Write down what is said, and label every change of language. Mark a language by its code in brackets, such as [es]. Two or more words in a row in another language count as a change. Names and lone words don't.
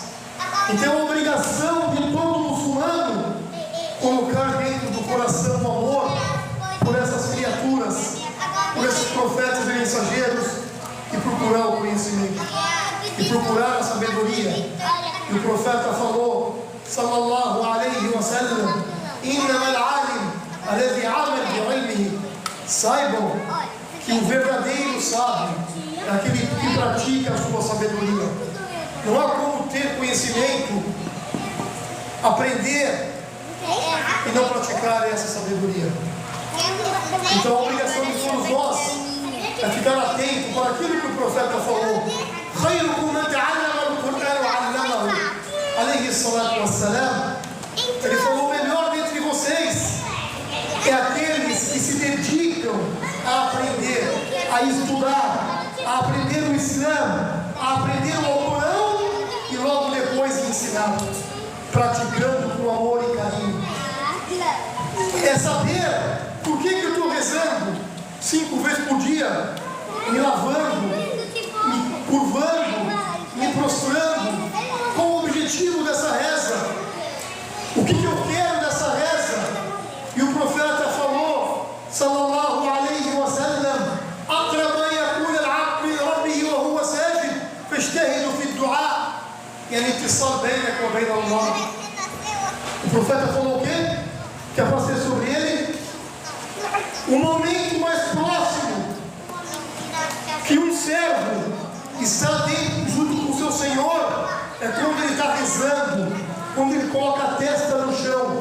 [pt] Então é a obrigação de todo muçulmano colocar dentro do coração o amor por essas criaturas, por esses profetas e mensageiros, e procurar o conhecimento, e procurar a sabedoria. E o profeta falou, [ar] صلى الله عليه وسلم، إنما العالم الذي عمل بعلمه. [pt] Saibam que o verdadeiro sábio é aquele que pratica a sua sabedoria. Não há como ter conhecimento, aprender e não praticar essa sabedoria. Então a obrigação de todos nós é ficar atento para aquilo que o profeta falou. [ar] خيركم من تعلم القرآن وعلمه عليه الصلاة والسلام. [pt] Ele falou, o melhor dentre vocês é aqueles que se dedicam a aprender, a estudar, a aprender o Islã, a aprender o Alcorão e logo depois ensinar, praticando com amor e carinho. É saber por que eu estou rezando 5 vezes por dia, me lavando, me curvando, me prostrando. Qual o objetivo dessa reza? O que eu quero dessa reza? E o profeta falou, [ar] صلى الله عليه وسلم، أقرب ما يكون العبد لربه وهو ساجد فاجتهدوا في الدعاء، يعني اتصال بينك وبين الله. [pt] O profeta falou o quê? Que é para ser sobre ele o momento mais próximo que um servo está dentro, junto com o seu Senhor, é quando ele está rezando, quando ele coloca a testa no chão.